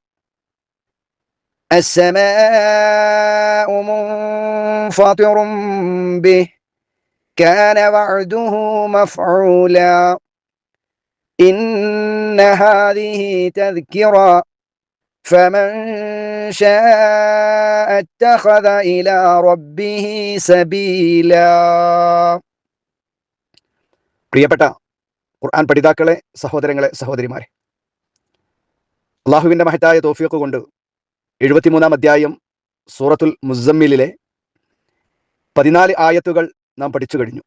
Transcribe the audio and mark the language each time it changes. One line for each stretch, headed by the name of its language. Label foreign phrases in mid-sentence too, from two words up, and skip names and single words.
Arabic: السماء منفطر به كان وعده مفعولا إن هذه تذكرة فمن شاء اتخذ إلى ربه سبيلا.
Malayalam: പ്രിയപ്പെട്ട ഖുർആൻ പഠിതാക്കളെ, സഹോദരങ്ങളെ, സഹോദരിമാരെ, അള്ളാഹുവിൻ്റെ മഹത്തായ തൗഫീഖ് കൊണ്ട് 73-ാം അധ്യായം സൂറത്തുൽ മുസമ്മിലിലെ 14 ആയത്തുകൾ നാം പഠിച്ചു കഴിഞ്ഞു.